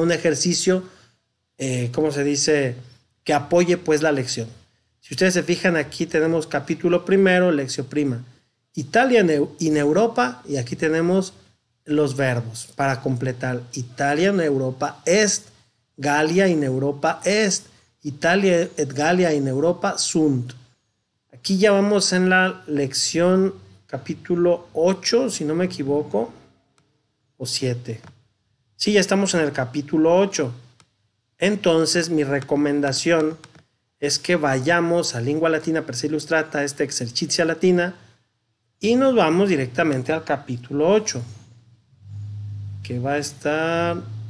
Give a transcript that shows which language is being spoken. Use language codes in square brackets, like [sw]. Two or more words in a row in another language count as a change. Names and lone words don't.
[es] Un ejercicio, ¿cómo se dice? Que apoye pues la lección. Si ustedes se fijan, aquí tenemos capítulo primero, lección prima. Italia en Europa, y aquí tenemos los verbos para completar. [la] Italia en Europa est, Galia en Europa est, Italia et Galia en Europa sunt. [es] Aquí ya vamos en la lección capítulo 8, si no me equivoco, o 7. Sí, ya estamos en el capítulo 8. Entonces, mi recomendación es que vayamos a Lingua Latina per se Illustrata, esta Exercitia Latina, y nos vamos directamente al capítulo 8, que va a estar...